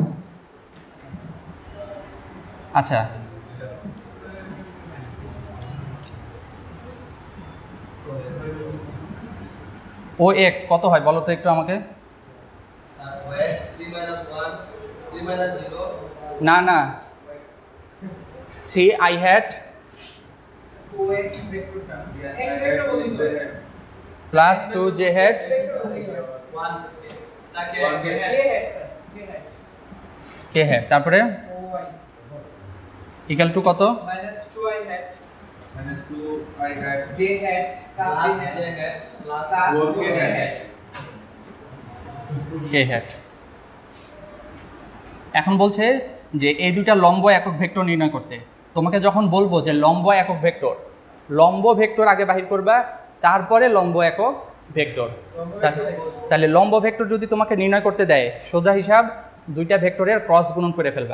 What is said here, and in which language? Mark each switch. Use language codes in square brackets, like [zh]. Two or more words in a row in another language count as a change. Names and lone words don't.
[bn] আচ্ছা, [en] o x [bn] কত হয় বলো তো একটু আমাকে। না না, [en] 3 I hat plus 2 J hat K hat, [bn] তারপরে [en] equal to [bn] কত? [en] -2 I hat J hat plus J hat plus 4 K hat। [bn] এখন বলছে যে এই দুইটা লম্ব একক ভেক্টর নির্ণয় করতে। তোমাকে যখন বলবো যে লম্ব একক ভেক্টর, লম্ব ভেক্টর আগে বাহির করবা, তারপরে লম্ব একক ভেক্টর। তাহলে লম্ব ভেক্টর যদি তোমাকে নির্ণয় করতে দেয়, সোজা হিসাব দুইটা ভেক্টরের ক্রস গুণন করে ফেলবা।